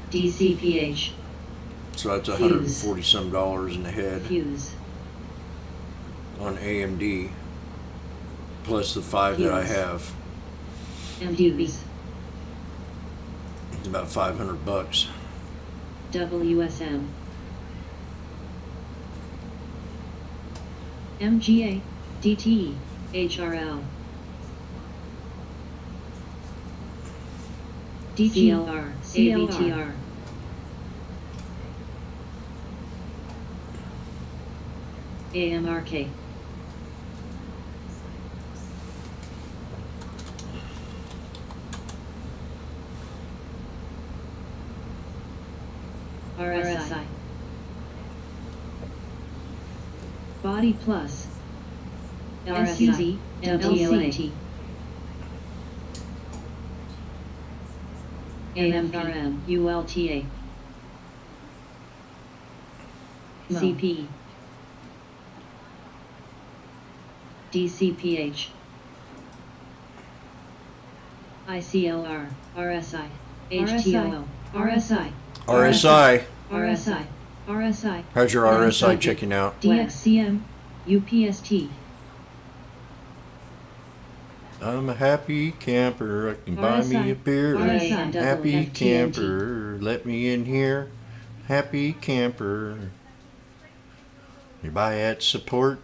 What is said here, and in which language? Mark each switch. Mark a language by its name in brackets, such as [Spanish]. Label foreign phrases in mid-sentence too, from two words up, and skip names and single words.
[English] DCPH. So that's Fuse. 140 some dollars in the head Fuse. on AMD. Plus the 5 that I Fuse. have. MDBs. It's about 500 bucks. WSM. MGA. DTE. HRL. DCLR. AVTR. AMRK. RSI. Body Plus. RSI. LCT. AMRM. ULTA. CP. DCPH. ICLR. RSI. HTOL. RSI. RSI. RSI. RSI. How's your RSI checking out? DXCM. UPST. I'm a happy camper. I can buy me a beer. RSI. Happy FTNT. camper. Let me in here. Happy camper. You buy at support.